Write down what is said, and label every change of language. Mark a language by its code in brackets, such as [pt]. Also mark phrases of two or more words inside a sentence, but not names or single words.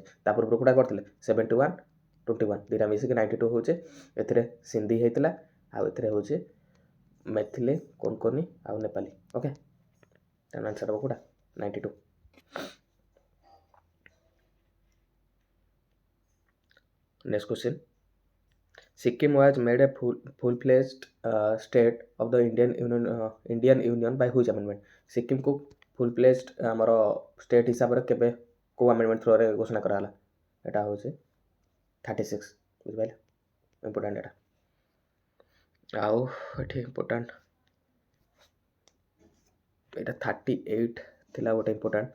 [or] ତା ପୂର୍ବରୁ କେଉଁଟା କରିଥିଲେ? 71, 21 ଦୁଇଟା ମିଶିକି 92 ହେଉଛି। ଏଥିରେ ସିନ୍ଧି ହେଇଥିଲା ଆଉ ଏଥିରେ ହେଉଛି ମେଥିଲି, କୋଙ୍କଣୀ ଆଉ ନେପାଳୀ। ଓକେ, ତାର ଆନ୍ସର୍ ହେବ କେଉଁଟା? 92। [en] next question. Sikkim was made a full-fledged state of the Indian Union by which amendment? [hi] सिक्किम को [or] full-fledged ଆମର ଷ୍ଟେଟ୍ ହିସାବରେ କେବେ କେଉଁ ଆମେଣ୍ଡମେଣ୍ଟ ଥ୍ରୋରେ ଘୋଷଣା କରାଗଲା? ଏଇଟା ହେଉଛି 36। ବୁଝିପାରିଲେ? ଇମ୍ପୋର୍ଟାଣ୍ଟ ଏଇଟା। ଆଉ ଏଠି ଇମ୍ପୋର୍ଟାଣ୍ଟ ଏଇଟା 38 ଥିଲା ଗୋଟେ ଇମ୍ପୋର୍ଟାଣ୍ଟ।